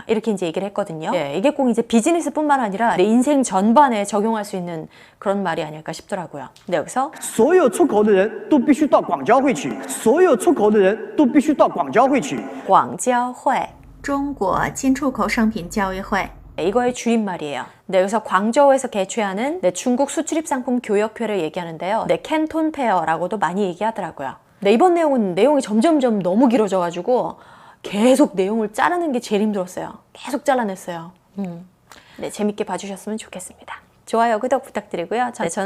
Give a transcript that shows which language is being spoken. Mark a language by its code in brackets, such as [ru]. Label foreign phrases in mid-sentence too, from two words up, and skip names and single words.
[ko] 이렇게 이제 얘기를 했거든요. 이게 꼭 이제 비즈니스뿐만 아니라 내 인생 전반에 적용할 수 있는 그런 말이 아닐까 싶더라고요. 여기서 [zh] 所有出口的人都必须到广交会去，所有出口的人都必须到广交会去。广交会中国进出口商品交易会 [ko] 이거의 줄임말이에요. 여기서 광저우에서 개최하는 중국 수출입상품 교역회를 얘기하는데요. 캔톤 페어라고도 많이 얘기하더라고요. 이번 내용이 점점점 너무 길어져가지고 계속 내용을 자르는 게 제일 힘들었어요. 계속 잘라냈어요. 재밌게 봐주셨으면 좋겠습니다. 좋아요, 구독 부탁드리고요.